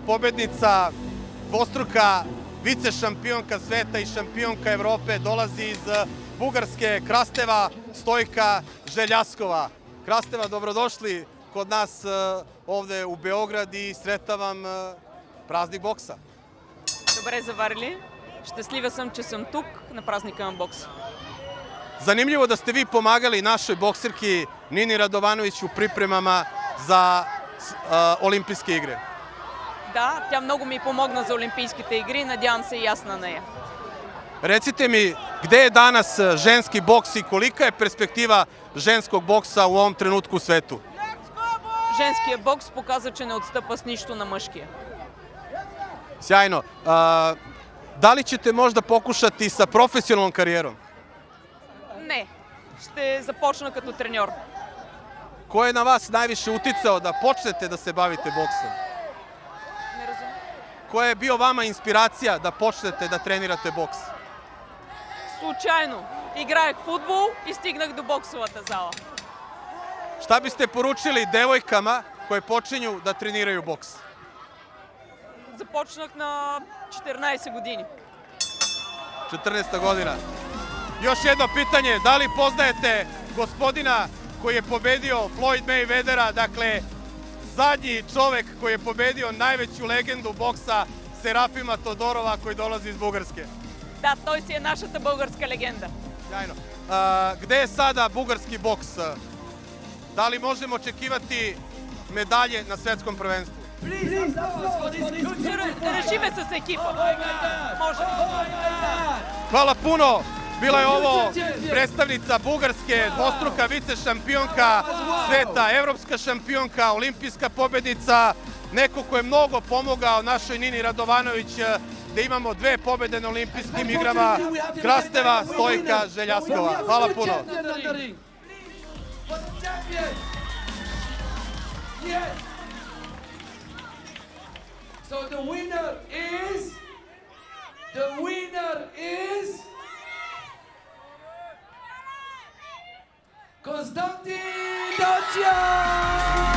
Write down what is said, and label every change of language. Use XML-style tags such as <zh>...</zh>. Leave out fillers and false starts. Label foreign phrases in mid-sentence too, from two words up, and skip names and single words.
<sr>pobednica, dvostruka vice šampionka sveta i šampionka Evrope, dolazi iz Bugarske, Krasteva Stojka Željaskova. Krasteva, dobrodošli kod nas ovde u Beograd i sretam vam praznik boksa.</sr> <bg>Добре заварили. Щастлива съм, че съм тук на празника на бокс.</bg> <sr>Zanimljivo da ste vi pomagali našoj bokserki Nini Radovanović u pripremama za Olimpijske igre.</sr> <bg>Да, тя много ми помогна за Олимпийските игри. Надявам се и аз на нея.</bg> <sr>Recite mi, gde je danas ženski boks i kolika je perspektiva ženskog boksa u ovom trenutku u svetu?</sr> <bg>Женския бокс показа, че не отстъпва с нищо на мъжкия.</bg> <sr>Sjajno. Da li ćete možda pokušati sa profesionalnom karijerom?</sr> <bg>Не, ще започна като треньор.</bg> <sr>Ko je na vas najviše uticao da počnete da se bavite boksom? Не разумем. Koja je bio vama inspiracija da počnete da trenirate boks?</sr> <bg>Случайно. Играех футбол и стигнах до боксовата зала.</bg> <sr>Šta biste poručili devojkama koje počinju da treniraju boks?</sr> <bg>Започнах на 14 години.</bg> <sr>14. godina. Još jedno pitanje, da li poznajete gospodina koji je pobedio Floyd Mayweathera, dakle zadnji čovek koji je pobedio najveću legendu boksa Serafima Todorova koji dolazi iz Bugarske?</sr> <bg>Да, той си е нашата българска легенда.</bg> <sr>Sjajno. Gde je sada bugarski boks? Da li možemo očekivati medalje na svetskom prvenstvu?</sr> <bg>Решиме с екипа. Може.</bg> <sr>Hvala puno. Bila je ovo predstavnica Bugarske, dvostruka vice šampionka sveta, evropska šampionka, olimpijska pobednica, neko ko je mnogo pomogao našoj Nini Radovanović da imamo 2 pobede na olimpijskim igrama, Krasteva Stojka Željaskova. Hvala puno.</sr> <en>So the winner is Konstantin Dociak!</en>